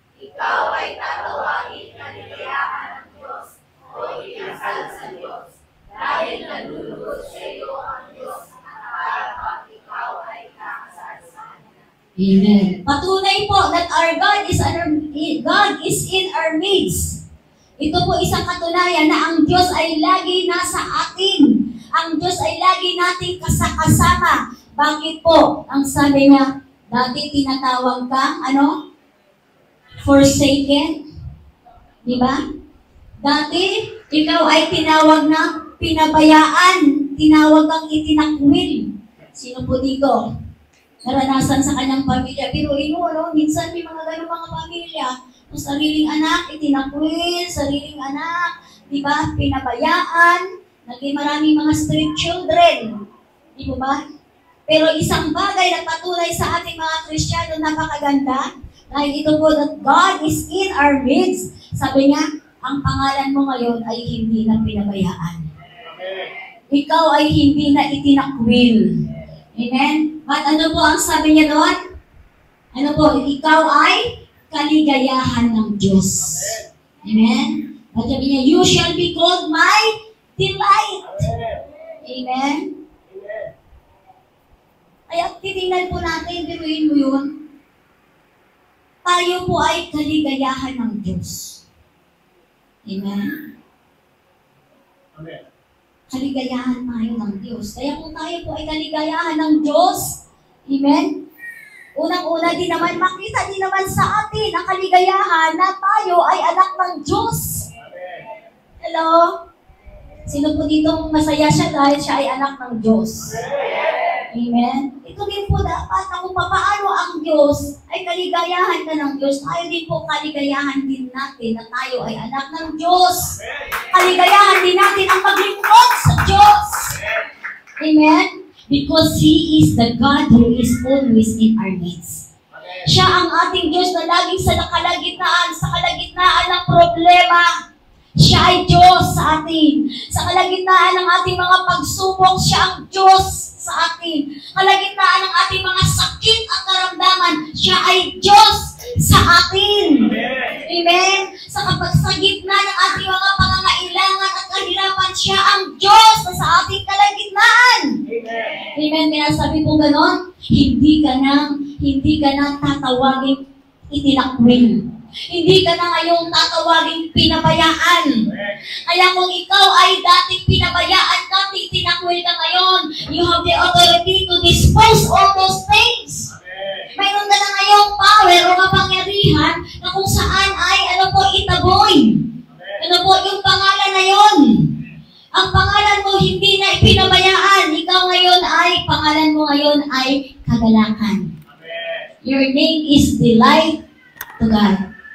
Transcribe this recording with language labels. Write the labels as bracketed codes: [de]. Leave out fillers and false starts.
[tl] Ikaw ay tatawagin na nilayahan ng Diyos o inasal sa Diyos. Dahil nalulugod sa iyo ang Diyos at ikaw ay kakasal sa Kanya. Amen. Patunay po [en] that our God is in our midst. [tl] Ito po isang katunayan na ang Diyos ay lagi nasa atin. Ang Diyos ay lagi nating kasama. Bakit po? Ang sabi niya, dati tinatawag kang, forsaken. Di ba? Dati, ikaw ay tinawag na pinabayaan. Tinawag kang itinakwil. Sino po dito? Naranasan sa kanyang pamilya. Pero minsan may mga ganun mga pamilya. Kung sariling anak, itinakwil, sariling anak, di ba? Pinabayaan. Naging maraming mga street children. Di ba? Pero isang bagay na patunay sa ating mga Kristiyano napakaganda. Dahil ito po [en] that God is in our midst. [tl] Sabi niya, ang pangalan mo ngayon ay hindi na pinabayaan. Ikaw ay hindi na itinakwil. Amen? At ano po ang sabi niya doon? Ano po? Ikaw ay kaligayahan ng Diyos. Amen? [en] At sabi niya, you shall be called my delight. [tl] Amen? Kaya titingnan po natin, biruin mo yun. Tayo po ay kaligayahan ng Diyos. Amen? Amen. Kaligayahan tayo ng Diyos. Kaya kung tayo po ay kaligayahan ng Diyos, amen? Unang-una din naman, makita din naman sa atin ang kaligayahan na tayo ay anak ng Diyos. Hello? Sino po dito masaya siya dahil siya ay anak ng Diyos? Amen? Ito din po dapat na kung paano ang Diyos ay kaligayahan ka ng Diyos, tayo din po kaligayahan din natin na tayo ay anak ng Diyos. Kaligayahan din natin ang paglingkod sa Diyos. Amen? [en] Because He is the God who is always in our midst. [tl] Siya ang ating Diyos na laging sa kalagitnaan ng problema. Siya ay Diyos sa atin. Sa kalagitnaan ng ating mga pagsubok, siya ang Diyos sa atin. Kalagitnaan ng ating mga sakit at karamdaman, siya ay Diyos. sa atin. Amen. Amen? Sa gitna ng ating mga pangangailangan at kahirapan, siya ang Diyos na sa ating kalagitnaan. Amen. Amen? Kaya sabi po ganon, hindi ka nang tatawaging itinakwil. Hindi ka na ngayong tatawaging pinabayaan. Kaya kung ikaw ay dating pinabayaan ka, tinakwil ka ngayon, [en] you have the authority to dispose all those things. [tl] Mayroon ka na ngayong power o kapangyarihan na kung saan ay itaboy. Yung pangalan na yon. Ang pangalan mo hindi na ipinabayaan. Ikaw ngayon pangalan mo ngayon ay kagalakan. [en] Your name is delight to God.